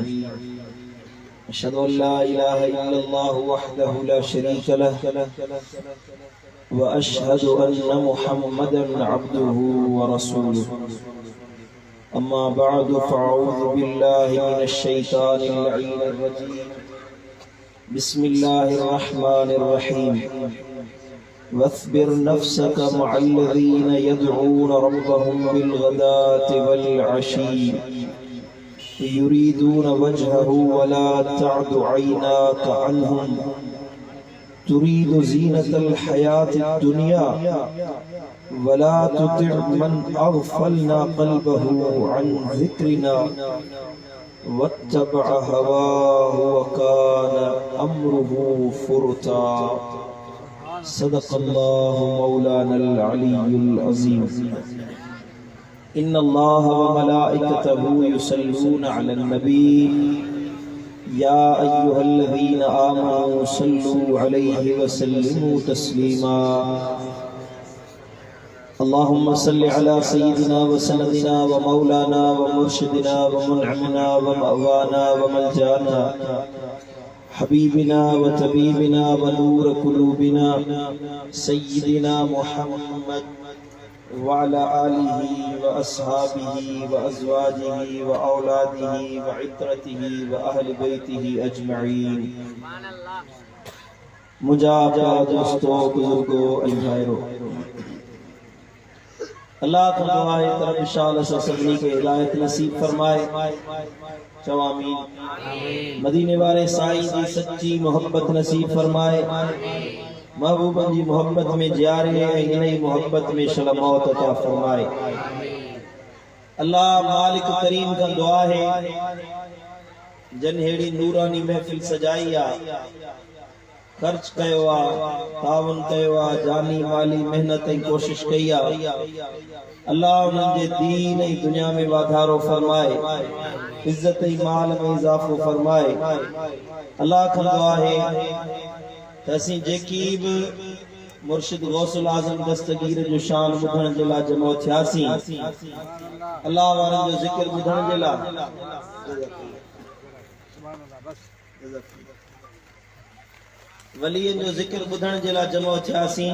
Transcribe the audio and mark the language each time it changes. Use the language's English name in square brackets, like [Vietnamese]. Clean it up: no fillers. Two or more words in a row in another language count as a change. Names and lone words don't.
[Arabic] أشهد أن لا إله إلا الله وحده لا شريك له وأشهد أن محمدا عبده ورسوله. أما بعد فأعوذ بالله من الشيطان اللعين الرجيم. بسم الله الرحمن الرحيم. واصبر نفسك مع الذين يدعون ربهم بالغداة والعشي يريدون وجهه ولا تعد عيناك عنهم تريد زينة الحياة الدنيا ولا تطع من أغفلنا قلبه عن ذكرنا واتبع هواه وكان أمره فرطا. صدق الله مولانا العلي العظيم. إن الله وملائكته يصلون على النبي يا أيها الذين آمنوا صلوا عليه وسلموا تسليما. اللهم صل على سيدنا وسندنا ومولانا ومرشدنا ومنعمنا ومأوانا وملجانا حبيبنا وطبيبنا ونور قلوبنا سيدنا محمد وعلى آله وأصحابه وأزواجه وأولاده وعترته وأهل بيته أجمعين. [Sindhi] मुझा प्यारा दोस्तों, बुजुर्गों, अज़ीज़ों, अल्लाह का दुआ है तरफ इंशाअल्लाह सभी के हिदायत नसीब फरमाए। चो आमीन। मदीने वाले साईं जी सच्ची मोहब्बत नसीब फरमाए। महबूबन जी मोहब्बत में जियारे इन्हीं मोहब्बत में शल मौत अता फरमाए। अल्लाह मालिक करीम का दुआ है जन हेड़ी नूरानी महफिल सजाई आ, खर्च कयो आ, तावन कयो आ, जानी माली मेहनत ऐं कोशिश कई आ। अल्लाह उन्हनि जे दीन ऐं दुनिया में वाधारो फरमाए, इज्जत ऐं माल में इजाफो फरमाए। अल्लाह खां दुआ है त असीं जेकी बि मुर्शिद गौसुल आज़म दस्तगीर जो शान ॿुधण जे लाइ जमो थियासीं, अल्लाह वारनि जो ज़िक्र ॿुधण जे लाइ, वलियन जो ज़िक्र ॿुधण जे लाइ जमो थियासीं।